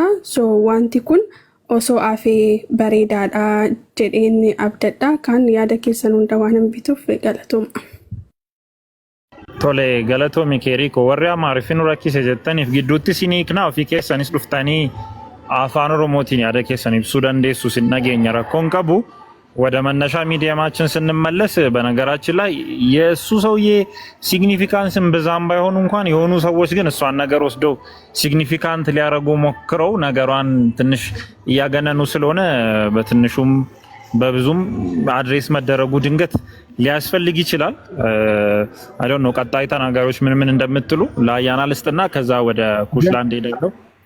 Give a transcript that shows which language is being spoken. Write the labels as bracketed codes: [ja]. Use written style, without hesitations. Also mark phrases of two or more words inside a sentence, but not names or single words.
[om] Wanti kun osoo afee bareedaadha jedheen abdadha. Kan yaada keessan hunda waan hambituuf galatoomaa. Tole galatoomi keerii koo warri amaariffin rakkise jettaniif gidduutti siniiknaa ofii keessanis dhuftanii afaan oromootiin yaada keessan ibsuu dandeessu sin nageenya rakkoon qabu [am] ወደ መነሻ ሚዲያማችን ስንመለስ በነገራችን ላይ የሱ ሰውዬ ሲግኒፊካንስን በዛም ባይሆን እንኳን የሆኑ ሰዎች ግን እሷን ነገር ወስደው ሲግኒፊካንት ሊያረጉ ሞክረው ነገሯን ትንሽ ያገነኑ ስለሆነ በትንሹም በብዙም አድሬስ መደረጉ ድንገት ሊያስፈልግ ይችላል። [en] I don't know [am] ቀጣይ ተናጋሪዎች ምን እንደምትሉ ለአያና ልስጥና ከዛ ወደ ኩሽላንድ ሄደው